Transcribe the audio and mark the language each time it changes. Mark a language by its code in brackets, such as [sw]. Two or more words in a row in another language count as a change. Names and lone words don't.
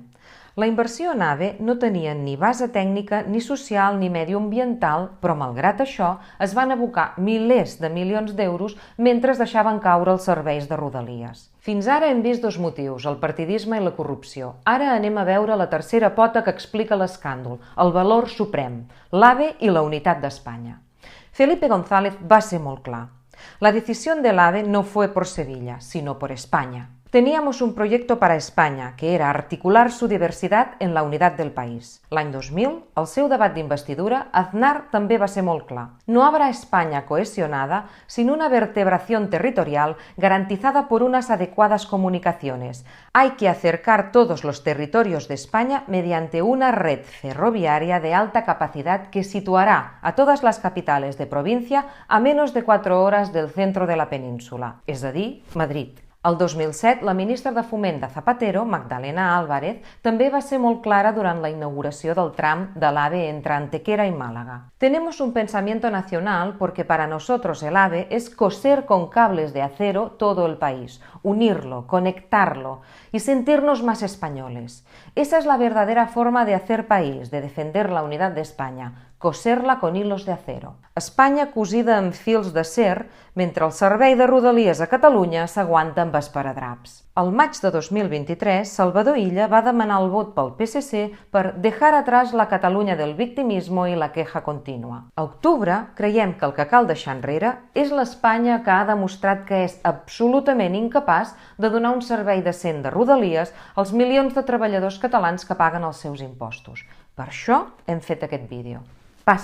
[ca] La inversió en AVE no tenia ni base tècnica, ni social, ni mediambiental, però malgrat això es van abocar milers de milions d'euros mentre es deixaven caure els serveis de Rodalies. Fins ara hem vist dos motius, el partidisme i la corrupció. Ara anem a veure la tercera pota que explica l'escàndol, el valor suprem, l'AVE i la unitat d'Espanya. Felipe González va ser molt clar. [es] La decisión del AVE no fue por Sevilla, sino por España. Teníamos un proyecto para España, que era articular su diversidad en la unidad del país. [ca] L'any 2000, al seu debat d'investidura, Aznar també va ser molt clar. [es] No habrá España cohesionada sin una vertebración territorial garantizada por unas adecuadas comunicaciones. Hay que acercar todos los territorios de España mediante una red ferroviaria de alta capacidad que situará a todas las capitales de provincia a menos de 4 horas del centro de la península, [ca] és a dir, [es] Madrid. [ca] El 2007, la ministra de Foment de Zapatero, Magdalena Álvarez, també va ser molt clara durant la inauguració del tram de l'AVE entre Antequera y Málaga. [es] Tenemos un pensamiento nacional porque para nosotros el AVE es coser con cables de acero todo el país, unirlo, conectarlo y sentirnos más españoles. Esa es la verdadera forma de hacer país, de defender la unidad de España, coser-la con hilos de acero. [ca] Espanya cosida amb fils d'acer, mentre el servei de Rodalies a Catalunya s'aguanta amb esparadraps. Al maig de 2023, Salvador Illa va demanar el vot pel PSC per [es] dejar atrás la Catalunya del victimismo [ca] i [es] la queja contínua. [ca] A octubre, creiem que el que cal deixar enrere és l'Espanya que ha demostrat que és absolutament incapaç de donar un servei decent de Rodalies als milions de treballadors catalans que paguen els seus impostos. Per això hem fet aquest vídeo.